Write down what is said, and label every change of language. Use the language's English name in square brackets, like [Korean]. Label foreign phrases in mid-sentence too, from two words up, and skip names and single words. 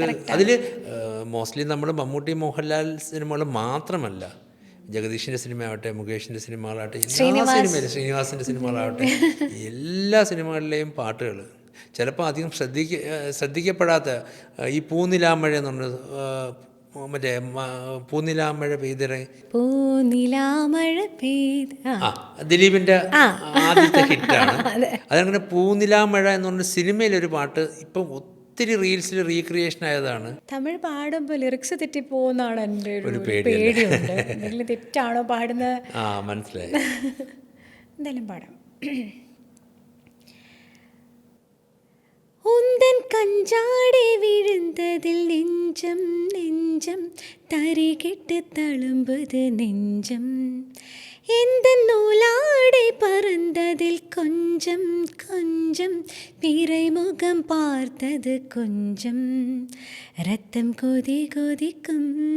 [Malayalam] അതിൽ മോസ്റ്റ്ലി നമ്മൾ മമ്മൂട്ടി മോഹൻലാൽ സിനിമകൾ മാത്രമല്ല, ജഗദീഷിൻ്റെ സിനിമയാവട്ടെ, മുകേഷിൻ്റെ സിനിമകളാവട്ടെ, എല്ലാ സിനിമയിലും ശ്രീനിവാസിൻ്റെ സിനിമകളാവട്ടെ, എല്ലാ സിനിമകളിലെയും പാട്ടുകൾ ചിലപ്പോൾ അധികം ശ്രദ്ധിക്കപ്പെടാത്ത ഈ പൂനിലാമഴ എന്ന് പറഞ്ഞ മറ്റേ പൂനിലാമഴ ദിലീപിൻ്റെ ആദ്യത്തെ ഹിറ്റാണ്. അതങ്ങനെ പൂനിലാമഴ എന്ന് പറഞ്ഞ സിനിമയിലൊരു പാട്ട് ഇപ്പം ഒത്തിരി റീൽസിൽ റീക്രിയേഷൻ ആയതാണ്. തമിഴ് പാടുമ്പോൾ ലിറിക്സ് തെറ്റിപ്പോകുന്നതാണ് എൻ്റെ ഒരു പേടിയുണ്ട്. എന്തെങ്കിലും തെറ്റാണോ പാടുന്നത്? മനസ്സിലായി. എന്തായാലും പാടാം. [Tamil] உந்தன் கஞ்சாடே விழுந்ததில் நெஞ்சம் நெஞ்சம் தரிகிட்டு தழும்புது நெஞ்சம், எந்த நூலாடை பறந்ததில் கொஞ்சம் கொஞ்சம் பிறைமுகம் பார்த்தது கொஞ்சம், ரத்தம் கொதி கொதிக்கும்